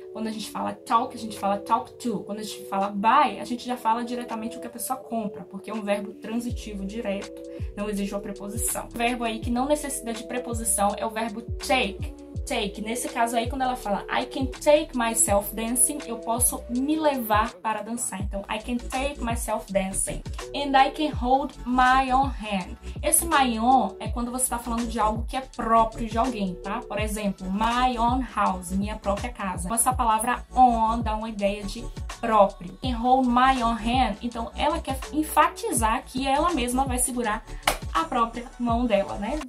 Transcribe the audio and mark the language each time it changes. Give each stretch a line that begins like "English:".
Portuguese: Quando a gente fala talk, a gente fala talk to. Quando a gente fala buy, a gente já fala diretamente o que a pessoa compra, porque é um verbo transitivo direto, não exige uma preposição. O verbo aí que não necessita de preposição é o verbo take. Take. Nesse caso aí, quando ela fala
English: I can take myself dancing,
Portuguese: eu posso me levar para dançar.
English: Então, I can take myself dancing. And I can hold my own hand.
Portuguese: Esse my own é quando você está falando de algo que é próprio de alguém, tá? Por exemplo,
English: my own house,
Portuguese: minha própria casa. Essa palavra on dá uma ideia de próprio.
English: Can hold my own hand.
Portuguese: Então, ela quer enfatizar que ela mesma vai segurar a própria mão dela, né?